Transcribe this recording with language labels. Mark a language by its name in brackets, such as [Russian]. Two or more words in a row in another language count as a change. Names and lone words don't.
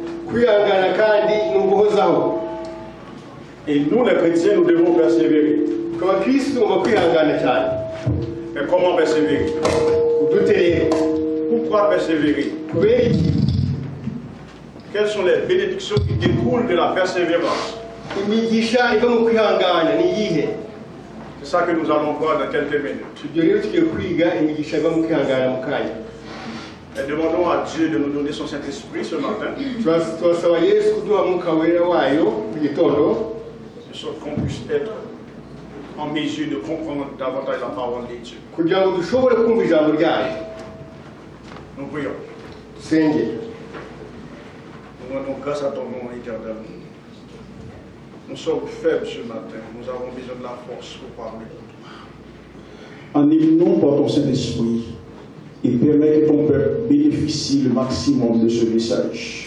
[French] Et nous, les chrétiens, nous devons persévérer. Mais comment persévérer? Pourquoi persévérer? Quelles sont les bénédictions qui découlent de la persévérance? [Kinyarwanda] imigisha iva mu kwihangana ni iyihe? [French] C'est ça que nous allons voir dans quelques minutes. [Kinyarwanda] Ibyo rero tugiye kwiga imigisha iva mu kwihangana mu kanya. [French] Et demandons à Dieu de nous donner son Saint-Esprit ce matin, [Kinyarwanda] Turasaba Yesu kuduha mwuka wera wayo mu gitondo, [French] de sorte qu'on puisse être en mesure de comprendre davantage la parole de Dieu. [Kinyarwanda] kugira ngo dushobore kumva ijambo ryayo. [French] Nous prions. [Kinyarwanda] Dusenge. [French] Nous rendons grâce à ton nom éternel. Nous sommes faibles ce matin. Nous avons besoin de la force pour parler. Anime-nous par ton Saint-Esprit et permets que ton peuple bénéficie le maximum de ce message.